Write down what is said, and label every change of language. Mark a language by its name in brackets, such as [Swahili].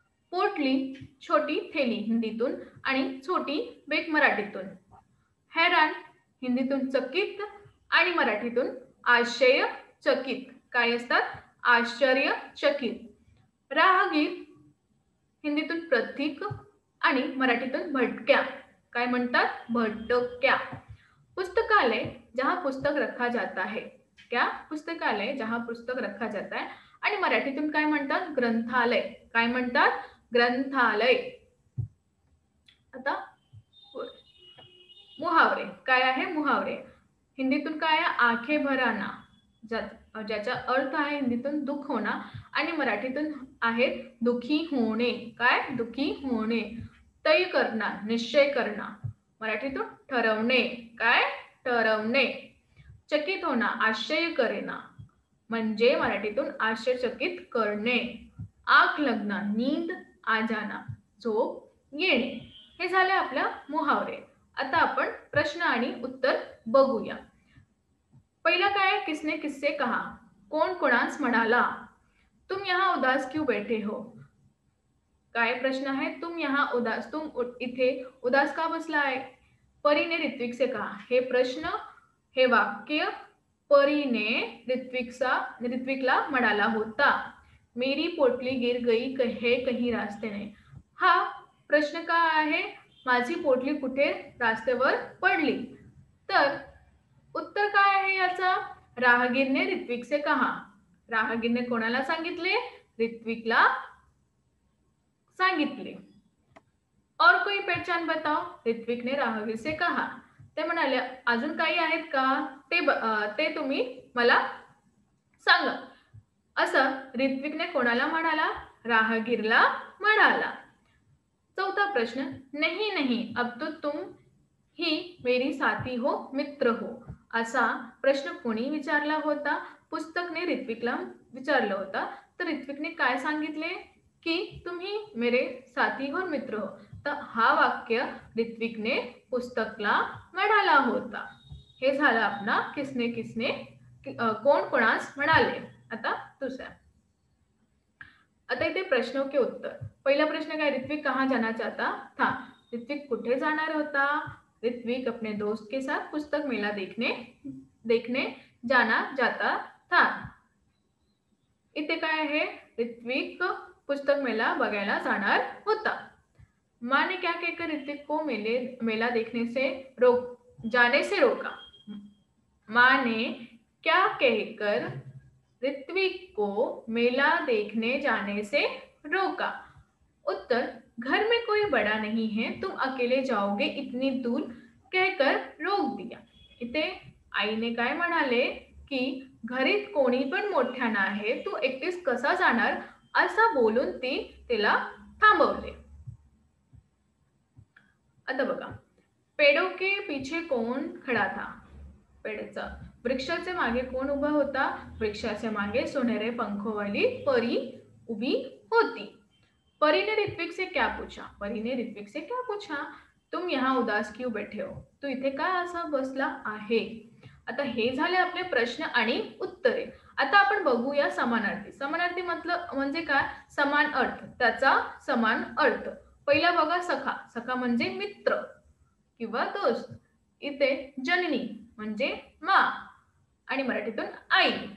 [Marathi] पोटली छोटी थैली हिंदीतून आणि छोटी बेक मराठीतून. हैरान हिंदीतून चकित आणि मराठीतून आश्चर्यचकित. काय असतात? आश्चर्यचकित. राहगीर हिंदीतून प्रतीक आणि मराठीतून भटक्या. काय म्हणतात? भटक्या. [Hindi] पुस्तकालय जहां पुस्तक रखा जाता है. क्या? पुस्तकालय जहां पुस्तक रखा जाता है. [Marathi] आणि मराठीतून काय म्हणतात? ग्रंथालय. काय म्हणतात? ग्रंथालय. आता मुहावरे. काय आहे? मुहावरे. हिंदीतून काय आहे? आंखें भराना, ज्याचा अर्थ आहे हिंदीतून दुःख होणं आणि मराठीतून आहे दुखी होणे. काय? दुखी होणे. [Hindi] तय करना, निश्चय करना. [Marathi] मराठीतून ठरवणे. काय? ठरवणे. चकित होणं, आश्चर्य करेना, म्हणजे मराठीतून आश्चर्यचकित करणे. [Hindi] आग लगना, नींद आ जाना, [Marathi] झोप येणे. हे झाले आपल्या मुहावरे. आता आपण प्रश्न आणि उत्तर बघूया. पहिला काय? [Hindi] किसने किससे कहा. [Marathi] कोण कोणास म्हणाला. [Hindi] तुम यहाँ उदास क्यों बैठे हो. [Marathi] काय प्रश्न आहे? तुम इथे उदास का बसला आहे. [Hindi] परीने ऋत्विक से कहा. [Marathi] हे प्रश्न, हे वाक्य परीने ऋत्विकला म्हणाला होता. [Hindi] मेरी पोटली गिर गई है कहीं रास्ते ने. [Marathi] हा प्रश्न काय आहे? माझी पोटली कुठे रस्त्यावर पडली. तर उत्तर काय आहे याचा? [Hindi] राहगीरने ऋत्विक से कहा. [Marathi] राहगीरने कोणाला सांगितले? ऋत्विकला सांगितले. [Hindi] और कोई पहचान बताओ. ऋत्विक ने राहगीर से कहा. [Marathi] ते म्हणाले अजून काही आहेत का ते तुम्ही मला सांगा. असं ऋत्विकने कोणाला म्हणाला? राहगीरला म्हणाला. चौथा प्रश्न. [Hindi] नहीं नहीं, अब तो तुम ही मेरी साथी हो, मित्र हो. [Marathi] असा प्रश्न कोणी विचारला होता? पुस्तकने ऋत्विकला विचारला होता. तर ऋत्विकने काय सांगितले की तुम्ही [Hindi] मेरे साथी हो, मित्र हो. [Marathi] तर हा वाक्य ऋत्विकने पुस्तकला म्हणाला होता. हे झालं आपला किसने किसने, कोण कोणास म्हणाले. आता दुसरा. आता इथे प्रश्नों के उत्तर. पहिला प्रश्न काय? [Hindi] ऋत्विक कहाँ जाना चाहता था. [Marathi] ऋत्विक कुठे जाणार होता? [Hindi] ऋत्विक अपने दोस्त के साथ पुस्तक मेला देखने जाना जाता था. [Marathi] इथे काय आहे? ऋत्विक पुस्तक मेला बघायला जाणार होता. [Hindi] माँ ने क्या कहकर ऋतिक को मेला देखने से रोक जाने से रोका? माँ ने क्या कहकर ऋत्विक को मेला देखने जाने से रोका? उत्तर, घर में कोई बड़ा नहीं है, तुम अकेले जाओगे इतनी दूर कहकर रोक दिया. [Marathi] इथे आईने काय म्हणाले की घरीत कोणी पण मोठ्या आहे, तू एकटीच कसा जाणार असं बोलून ती तिला थांबवले. आता बघा, [Hindi] पेड़ों के पीछे कौन खड़ा था? [Marathi] पेड़चा वृक्षाचे मागे कोण उभा होता? वृक्षाचे मागे सोनेरे पंखों वाली परी उभी होती. [Hindi] परी ने ऋत्विक से क्या पूछा? परी ने ऋत्विक से क्या पूछा? तुम यहाँ उदास क्यों बैठे हो? [Marathi] तू इथे का असा बसला आहे? आता हे झाले आपले प्रश्न आणि उत्तरे. आता आपण बघूया समानार्थी. समानार्थी मतलब म्हणजे काय? समान अर्थ, त्याचा समान अर्थ. पहिला बघा सखा. सखा म्हणजे मित्र किंवा दोस्त. इथे जननी म्हणजे मा आणि मराठीतून आई.